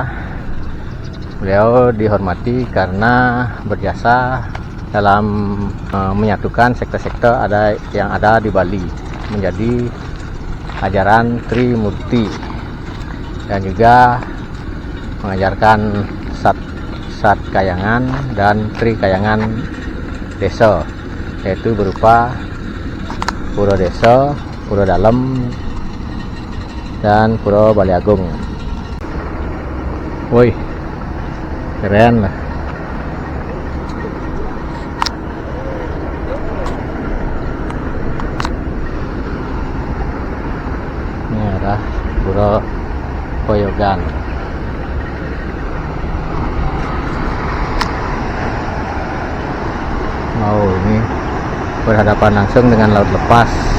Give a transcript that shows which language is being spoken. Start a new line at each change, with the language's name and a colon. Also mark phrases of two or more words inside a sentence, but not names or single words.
Indonesian: Beliau dihormati karena berjasa dalam menyatukan sekte-sekte yang ada di Bali menjadi ajaran Trimurti, dan juga mengajarkan Sat Kayangan dan Tri Kayangan Desa, yaitu berupa Pura Desa, Pura Dalem, dan Pura Bali Agung. Woi, keren lah. Ini adalah Pura Peyogan. Oh, ini berhadapan langsung dengan laut lepas.